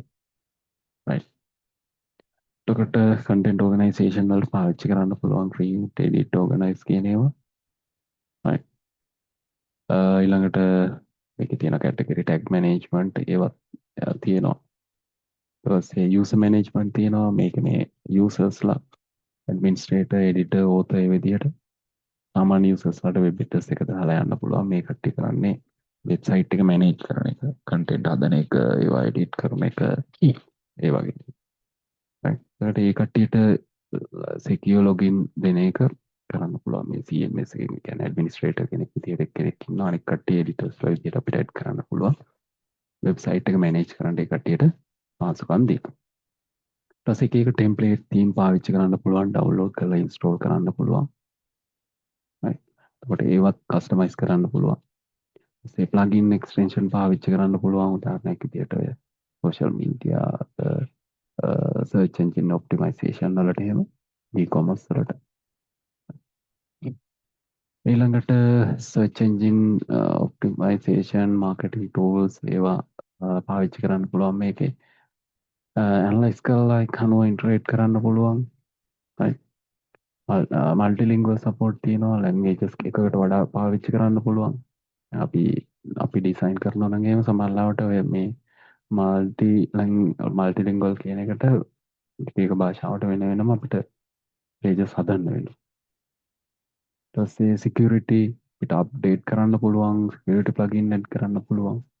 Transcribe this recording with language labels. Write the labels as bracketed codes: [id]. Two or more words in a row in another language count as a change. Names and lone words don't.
[si] right. එතකොට [en] content organization [si] වලට පාවිච්චි කරන්න පුළුවන් [en] create, edit, organize [si] කියන ඒවා. right. ඊළඟට මේකේ තියෙන [en] category tag management [si] ඒවත් තියෙනවා. ඊට පස්සේ [en] user management [si] තියෙනවා. මේක මේ usersලා [en] administrator, editor, author [si] ඒ විදිහට සාමාන්‍ය usersලාට [en] web address [si] එක දාලා යන්න පුළුවන්. මේ කට්ටිය කරන්නේ website එක manage කරන එක, content හදන එක, ඒවා edit කරන එක ඒ වගේ. right. ඊට ඒ කට්ටියට [en] secure login [si] දෙන එක කරන්න පුළුවන් මේ CMS එකෙන්. ඒ කියන්නේ administrator කෙනෙක් විදියට කෙනෙක් ඉන්නවා. අනිත් කට්ටිය editorsලා විදියට අපිට add කරන්න පුළුවන්. website එක manage කරන්න ඒ කට්ටියට පහසුකම් දෙනවා. ඊට පස්සේ එක එක [en] template theme [si] පාවිච්චි කරන්න පුළුවන්, download කරලා install කරන්න පුළුවන්. right. එතකොට ඒවත් customize කරන්න පුළුවන්. ඒ [en] plugin extension [si] පාවිච්චි කරන්න පුළුවන්. උදාහරණයක් විදියට ඔය [en] social media search engine optimization [si] වලට එහෙම e-commerce වලට. ඊළඟට [en] search engine optimization marketing tools [si] ඒවා පාවිච්චි කරන්න පුළුවන් මේකේ. analyze කරලා ඒක අනුව integrate කරන්න පුළුවන්. right. [en] multilingual support [si] තියෙනවා. languages එකකට වඩා පාවිච්චි කරන්න පුළුවන්. අපි ඩිසයින් කරනවා නම් එහෙම සමහරවිට ඔය මේ multilingual කියන එකට එක භාෂාවට වෙන වෙනම අපිට pages හදන්න වෙනවා. ඊට පස්සේ security අපිට update කරන්න පුළුවන්, [en] security plugin [si] add කරන්න පුළුවන්.